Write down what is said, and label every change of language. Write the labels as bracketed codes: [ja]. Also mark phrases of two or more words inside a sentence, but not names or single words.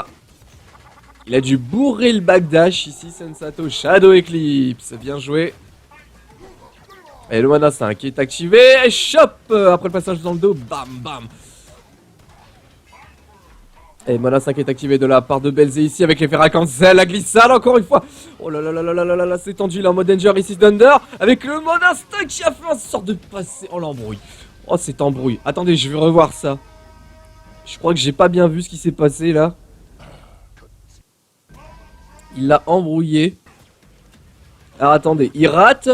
[fr] Il a dû bourrer le backdash ici, Sensato. Shadow Eclipse, bien joué. Et le mana 5 est activé. Et Shop, après le passage dans le dos, bam bam. Et mana 5 est activé de la part de Belzé ici avec l'effet Cancel, la glissade encore une fois. Oh là là là là là là là, c'est tendu, il est en mode danger ici Thunder. Avec le mode instinct qui a fait en sorte de passer. Oh l'embrouille. Oh c'est embrouille. Attendez, je vais revoir ça. Je crois que j'ai pas bien vu ce qui s'est passé là. Il l'a embrouillé. Alors attendez, il rate.